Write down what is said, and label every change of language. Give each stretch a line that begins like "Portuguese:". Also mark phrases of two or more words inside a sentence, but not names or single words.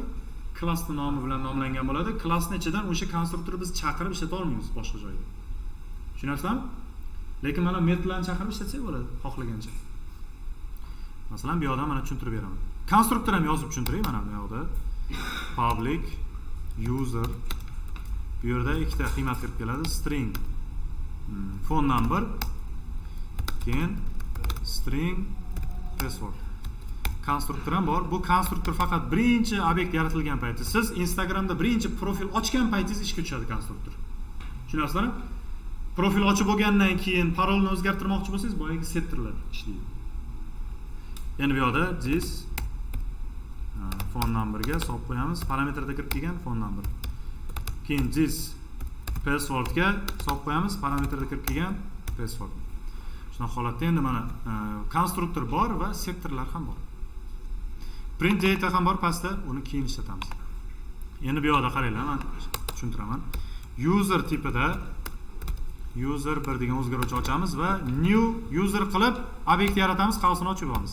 Uzbek: Klassning nomi bilan nomlangan bo'ladi. Klassning ichidan o'sha konstruktorni biz chaqirib ishlata olmaymiz boshqa joyda. Tushunyapsizmi? Lekin mana metodlarni chaqirib ishlatsak bo'ladi, xohlagancha. Masalan, bu yerda mana tushuntirib beraman. Konstruktor ham yozib tushuntiray mana bu yerda.
English: Public user
Uzbek: bu yerda ikkita qiymat kirib keladi.
English: String phone number
Uzbek: keyin
English: string password.
Uzbek: Konstruktor ham bor. Bu konstruktor faqat birinchi obyekt yaratilgan payti. Siz Instagramda birinchi profil ochgan paytingiz ishga tushadi konstruktor. Tushunyapsizlarmi? Profil ochib bo'lgandan keyin parolni o'zgartirmoqchi bo'lsangiz, boyagi setterlar ishlaydi. Yana bu yerda
English: this phone numberga
Uzbek: solib qo'yamiz. Parametrda kirib kelgan
English: phone number.
Uzbek: Keyin
English: this passwordga
Uzbek: solib qo'yamiz. Parametrda kirib kelgan password. Shunaqa holatda endi mana konstruktor bor va setterlar ham bor.
English: Print data
Uzbek: ham bor pastda, uni keyin ishlatamiz. Endi bu yerda qaranglar, men tushuntiraman. User tipida user 1 degan o'zgaruvchi ochamiz va
English: new user
Uzbek: qilib obyekt yaratamiz, qolsini ochib olamiz.